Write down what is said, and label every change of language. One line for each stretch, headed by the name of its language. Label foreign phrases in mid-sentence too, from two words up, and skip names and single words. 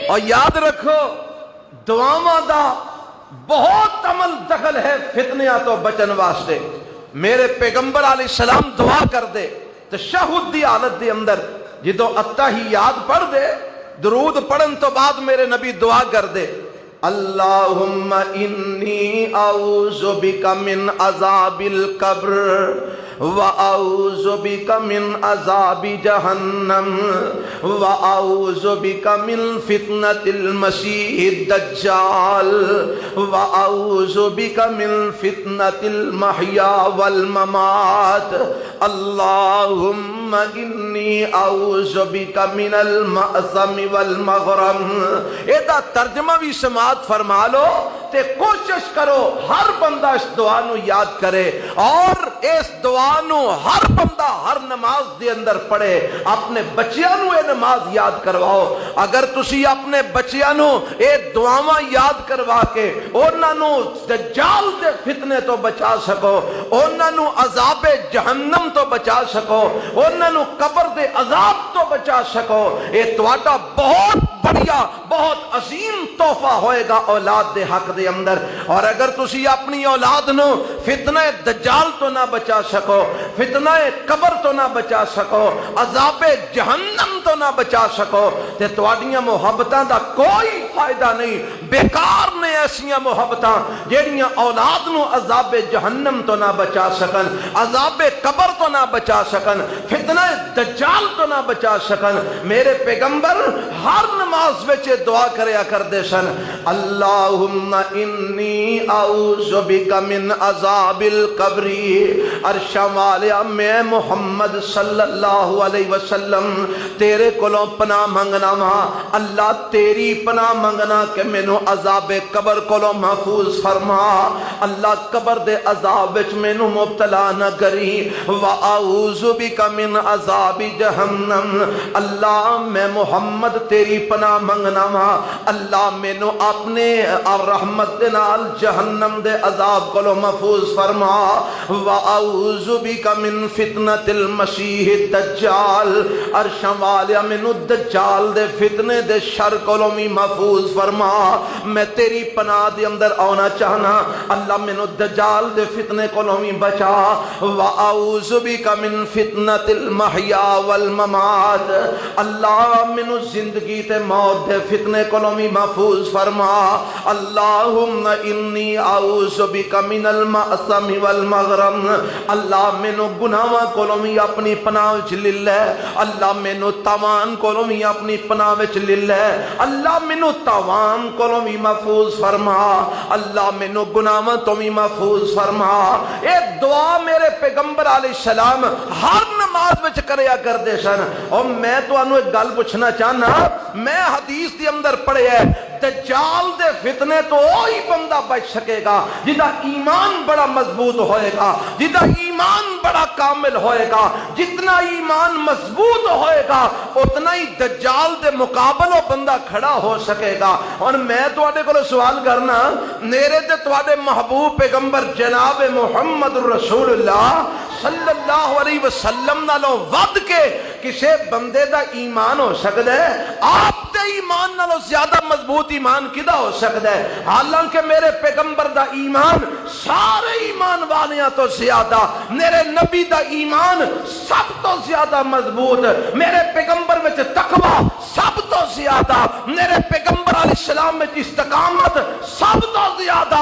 Punjabi: اور یاد رکھو دعاواں دا بہت عمل دخل ہے فتنیاں تو بچن واسطے۔ میرے پیغمبر
Arabic: علیہ السلام
Punjabi: دعا کر دے تشہد دی حالت دے اندر، جدو اتحیات پڑھ دے درود پڑھن تو بعد میرے نبی دعا کر دے،
Arabic: اللہم انی اعوذ بک من عذاب القبر وَأَعُوذُ بِكَ مِنْ عَذَابِ جَهَنَّمَ وَأَعُوذُ بِكَ مِنْ فِتْنَةِ الْمَسِيحِ الدَّجَّالِ وَأَعُوذُ بِكَ مِنْ فِتْنَةِ الْمَحْيَا وَالْمَمَاتِ اللہم انی اعوذ بِكَ مِنَ الْمَأْثَمِ وَالْمَغْرَمِ۔
Punjabi: ایدہ ترجمہ بھی سماعت فرما لو تے کوشش کرو ہر بندہ اس دعا نو یاد کرے، اور اس دعا نو ہر بندہ ہر نماز دے اندر پڑھے، اپنے بچیاں نو اے نماز یاد کرواؤ۔ اگر تسی اپنے بچیاں نو اے دعاواں یاد کروا کے انہاں نو دجال دے فتنے تو بچا سکو، انہاں نو عذاب جہنم تو بچا سکو، انہاں نو قبر دے عذاب تو بچا سکو، اے تواڈا بہت بڑھیا بہت عظیم تحفہ ہوئے گا اولاد دے حق دے اندر۔ اور اگر تسی اپنی اولاد نو فتنہ دجال تو نہ بچا سکو، فتنہ قبر تو نہ بچا سکو، عذاب جہنم تو نہ بچا سکو، تے تواڈیاں محبتاں دا کوئی فائدہ نہیں، بیکار نے ایسیاں محبتاں جیڑیاں اولاد نو عذاب جہنم تو نہ بچا سکن، عذاب قبر تو نہ بچا سکن، فتنہ دجال تو نہ بچا سکن۔ میرے پیغمبر ہر نماز وچ دعا کریا کر دے سن،
Arabic: اللہم انی اعوذ بک من عذاب القبر۔
Punjabi: عرشاں والیا میں محمد
Arabic: صلی اللہ علیہ وسلم
Punjabi: تیرے کولوں پناہ منگنا وا، اللہ تیری پناہ منگنا کہ مینوں عذاب قبر کولوں محفوظ فرما، اللہ قبر دے عذاب وچ مینوں مبتلا نہ کری،
Arabic: واعوذ بک من عذاب جہنم،
Punjabi: اللہ میں محمد تیری پناہ منگنا وا، اللہ مینوں اپنے رحمت دے نال جہنم دے عذاب کولوں محفوظ فرما،
Arabic: واعوذ بک من فتنۃ المسیح الدجال،
Punjabi: عرشاں والیا مینوں دجال دے فتنے دے شر کولوں بھی محفوظ محفوظ فرما. میں تیری پناہ دے اندر آنا چاہنا. اللہ مینوں دجال دے فتنے کولوں وی بچا.
Arabic: واعوذ بک من فتنۃ المحیا والممات.
Punjabi: اللہ مینوں زندگی تے موت دے فتنے کولوں وی محفوظ فرما.
Arabic: اللہم انی اعوذ بک من المأثم والمغرم.
Punjabi: اللہ مینوں گناہاں کولوں وی اپنی پناہ وچ لے لے. اللہ مینوں تاوان کولوں وی اپنی پناہ وچ لے لے. اللہ مینوں تاوان کولوں وی محفوظ فرما. اللہ مینوں گناہاں تو وی محفوظ فرما. اے دعا میرے پیغمبر
Arabic: علیہ السلام
Punjabi: ہر نماز وچ کریا کردے سن. اور میں تانوں ایک گل پوچھنا چاہنا. میں حدیث دے اندر پڑھیا ہے دجال دے فتنے تو وہی بندہ بچ سکے گا جدا ایمان بڑا مضبوط ہوئے گا, جدا ایمان بڑا کامل ہوئے گا. جتنا ایمان مضبوط ہوئے گا اتنا ہی دجال دے مقابلوں بندہ کھڑا ہو سکے گا. اور میں تواڈے کولوں سوال کرنا, میرے تے تواڈے محبوب پیغمبر جناب محمد
Arabic: رسول اللہ صلی اللہ علیہ وسلم
Punjabi: نالوں ود کے کسے بندے دا ایمان ہو سکتا ہے؟ آپ دے ایمان نالوں زیادہ مضبوط ایمان کدا ہو سکتا ہے؟ حالانکہ میرے پیغمبر دا ایمان سارے ایمان والیاں تو زیادہ, میرے نبی دا ایمان سب تو زیادہ مضبوط, میرے پیغمبر میں تقوی سب تو زیادہ, میرے پیغمبر
Arabic: علیہ السلام
Punjabi: میں استقامت سب تو زیادہ.